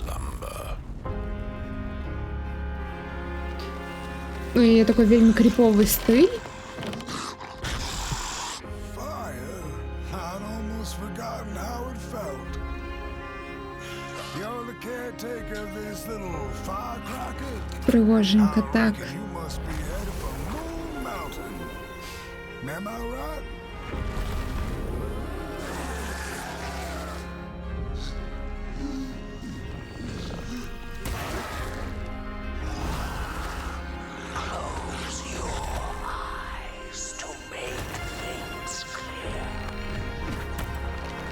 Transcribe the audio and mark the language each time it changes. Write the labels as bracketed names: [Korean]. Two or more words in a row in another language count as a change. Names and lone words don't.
[Belarusian] У яе такой вельмі кріповы стыль. [Ukrainian] Пригоженько, так. [English] Am I right? Close your eyes to make things clear.